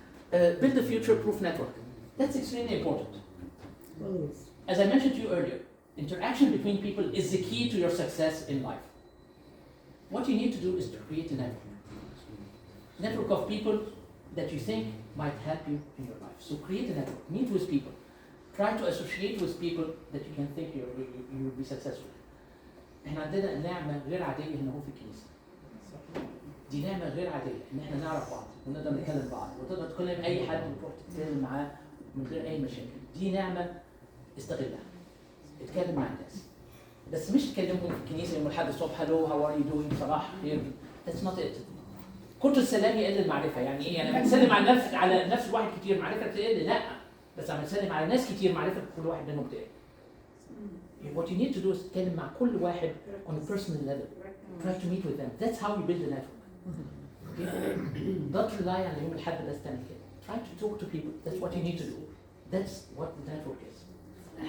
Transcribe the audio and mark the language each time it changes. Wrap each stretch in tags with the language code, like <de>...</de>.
<en>Build a future-proof network. That's extremely important. As I mentioned to you earlier, interaction between people is the key to your success in life. What you need to do is to create a network. Network of people that you think might help you in your life. So create a network, meet with people. Try to associate with people that you can think you will be successful.</en> <ar>احنا عندنا نعمة غير عادية هنا هو في الكنيسة. دي نعمة غير عادية إن احنا نعرف بعض ونقدر نتكلم بعض وتقدر تكلم أي حد وتروح تتكلم معاه من غير اي مشاكل. دي نعمه استغلها. اتكلم مع الناس. بس مش تكلمهم في الكنيسه يوم الاحد الصبح</ar> <en>hello how are you doing</en> <ar>صباح خير.</ar> <en>That's not it.</en> <ar>كتر السلام يقل المعرفه، يعني ايه؟ يعني لما تسلم على نفس واحد كتير معرفه تقل؟ لا، بس لما تسلم على ناس كتير معرفه كل واحد منهم تقل.</ar> <en>What you need to do is</en> <ar>تتكلم مع كل واحد</ar> <en>on a personal level. Try to meet with them. That's how you build a network. Don't rely on</en> <ar>يوم الأحد بس تعمل كده.</ar> <en>Try to talk to people. That's what you need to do. That's what the network is.</en>